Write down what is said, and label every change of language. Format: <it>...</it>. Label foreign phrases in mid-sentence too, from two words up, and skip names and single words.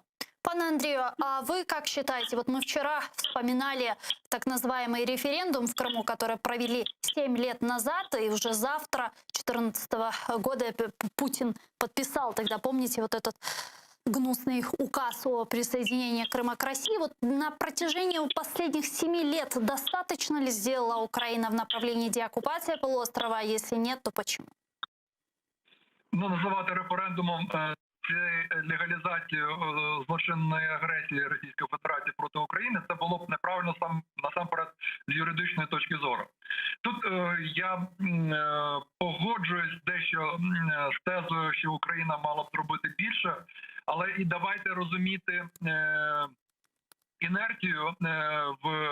<ru>Пане Андрею, а вы как считаете, вот мы вчера вспоминали так называемый референдум в Крыму, который провели 7 лет назад, и уже завтра, 2014 года, Путин подписал тогда, помните, вот этот гнусный указ о присоединении Крыма к России. Вот на протяжении последних 7 лет достаточно ли сделала Украина в направлении деоккупации полуострова? Если нет, то почему?</ru> <uk>Ну, називати референдумом легалізацію злочинної агресії Російської Федерації проти України, це було б неправильно насамперед з юридичної точки зору. Тут я погоджуюсь дещо з тезою, що Україна мала б зробити більше, але і давайте розуміти інерцію в геополітиці.</uk>